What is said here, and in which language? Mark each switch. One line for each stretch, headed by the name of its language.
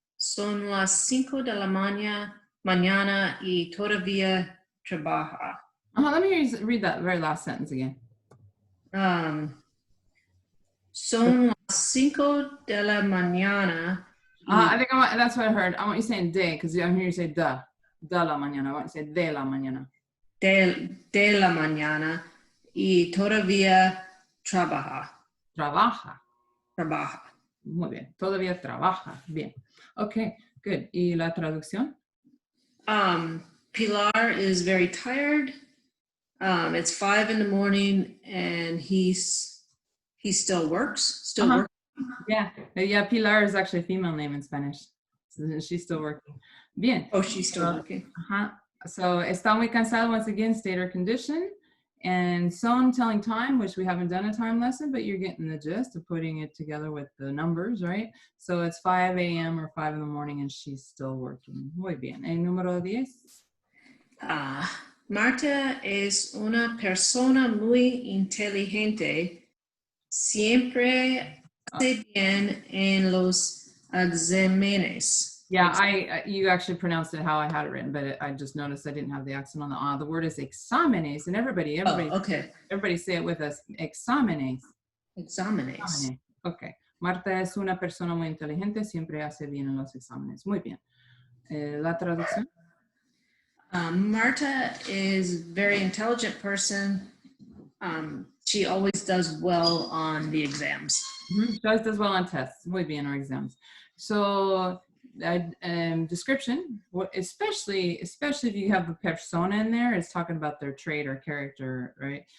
Spanish: Son las 5 de la mañana y todavía trabaja.
English: Let me read that very last sentence again.
Spanish: Son las 5 de la mañana.
English: I think that's what I heard. I want you saying de, because I'm hearing you say
Spanish: de la mañana.
English: I want you to say
Spanish: de la mañana. De la mañana y todavía trabaja. Trabaja. Trabaja. Muy bien. Todavía trabaja. Bien.
English: Okay, good.
Spanish: ¿Y la traducción?
English: Pilar is very tired. It's 5 in the morning and he still works. Working. Yeah, Pilar is actually a female name in Spanish. So she's still working.
Spanish: Bien.
English: Oh, she's still working. So
Spanish: está muy cansado,
English: once again, state or condition. And son, telling time, which we haven't done a time lesson, but you're getting the gist of putting it together with the numbers, right? So it's 5 a.m. or 5 in the morning and she's still working.
Spanish: Muy bien. El número 10. Marta es una persona muy inteligente. Siempre hace bien en los exámenes.
English: Yeah, you actually pronounced it how I had it written, but I just noticed I didn't have the accent on the ah. The word is exámenes, and everybody Okay. say it with us. Exámenes.
Spanish: Exámenes. Exámenes. Okay. Marta es una persona muy inteligente, siempre hace bien en los exámenes. Muy bien. La traducción.
English: Marta is a very intelligent person. She always does well on the exams. She always does well on tests.
Spanish: Muy bien,
English: or exams. So, description, especially if you have a persona in there, it's talking about their trait or character, right?